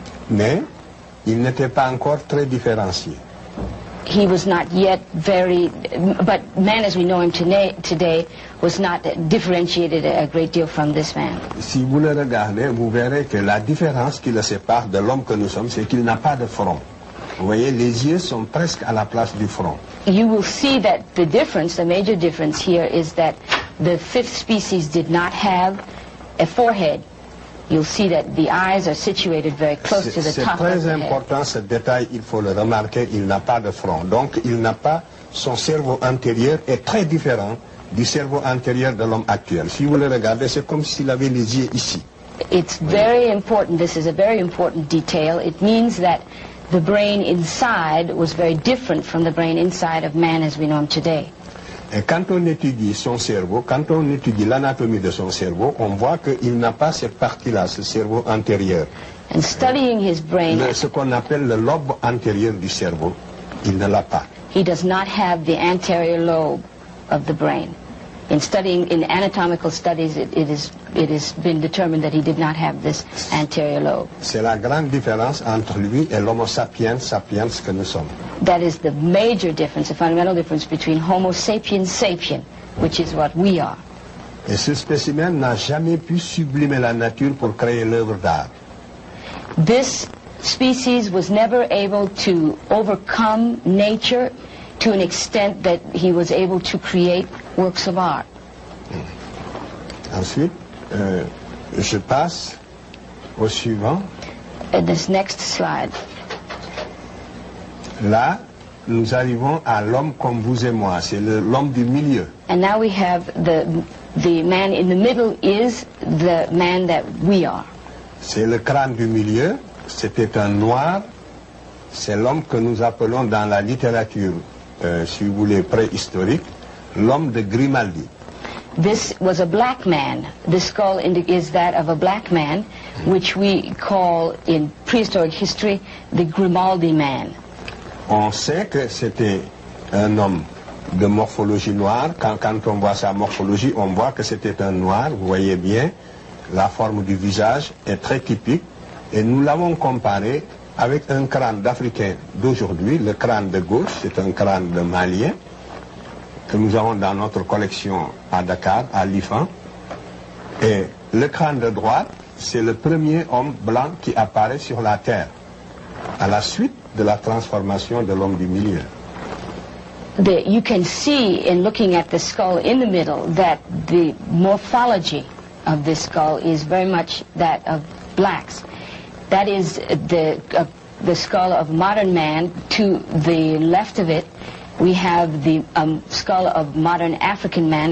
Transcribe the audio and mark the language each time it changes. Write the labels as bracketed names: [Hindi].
[French] Mais il n'était pas encore très différencié. [English] He was not yet but man as we know him today was not differentiated a great deal from this man. [French] Si vous le regardez, vous verrez que la différence qui le sépare de l'homme que nous sommes, c'est qu'il n'a pas de front. Vous voyez, les yeux sont presque à la place du front. [English] You will see that the major difference here is that the fifth species did not have a forehead. You'll see that the eyes are situated very close to the top of the head. [French] C'est très important ce détail, il faut le remarquer, il n'a pas de front. Donc il n'a pas, son cerveau antérieur est très différent du cerveau antérieur de l'homme actuel. Si vous le regardez, c'est comme s'il avait les yeux ici. [English] It's very important, this is a very important detail. It means that the brain inside was very different from the brain inside of man as we know him today. [French] Et quand on étudie son cerveau, quand on étudie l'anatomie de son cerveau, on voit qu'il n'a pas cette partie-là, ce cerveau antérieur. [English] And studying his brain, [French] ce qu'on appelle le lobe antérieur du cerveau, il ne l'a pas. [English] He does not have the anterior lobe of the brain. In anatomical studies, it has been determined that he did not have this anterior lobe. [French] C'est la grande différence entre lui et l'Homo sapiens sapiens que nous sommes. [English] That is the major difference, the fundamental difference between Homo sapiens sapien, which is what we are. [French] Et ce spécimen n'a jamais pu sublimer la nature pour créer l'œuvre d'art. [English] This species was never able to overcome nature to an extent that he was able to create works of art. [French] Ensuite, je passe au suivant. [English] This next slide. [French] Là, nous arrivons à l'homme comme vous et moi. C'est l'homme du milieu. [English] And now we have the man in the middle is the man that we are. [French] C'est le crâne du milieu. C'était un noir. C'est l'homme que nous appelons dans la littérature, si vous voulez, préhistorique, l'homme de Grimaldi. [English] This was a black man. The skull is that of a black man, which we call in prehistoric history the Grimaldi man. [French] On sait que c'était un homme de morphologie noire. Quand on voit sa morphologie, on voit que c'était un noir. Vous voyez bien, la forme du visage est très typique. Et nous l'avons comparé avec un crâne d'Africain d'aujourd'hui. Le crâne de gauche, c'est un crâne de Malien que nous avons dans notre collection à Dakar, à l'IFAN. Et le crâne de droite, c'est le premier homme blanc qui apparaît sur la Terre, à la suite de la transformation de l'homme du milieu. [English] You can see in looking at the skull in the middle that the morphology of this skull is very much that of blacks. That is the skull of modern man. To the left of it, we have the skull of modern African man.